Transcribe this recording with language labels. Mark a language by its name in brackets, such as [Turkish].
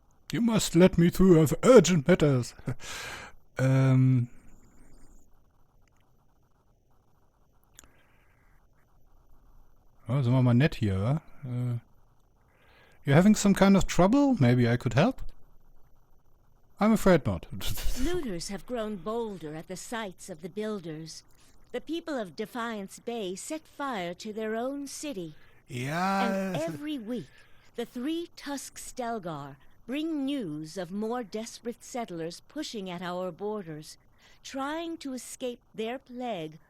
[English] You must let me through of urgent matters. [German] Sind wir mal nett hier, wa? [English] You're having some kind of trouble? Maybe I could help? I'm afraid not. Looters have grown bolder at the sights of the builders. The people of Defiance Bay set fire to their own city. [German] Ja. [English] And every week, the three Tusk Stelgar bring news of more desperate settlers pushing at our borders, trying to escape their plague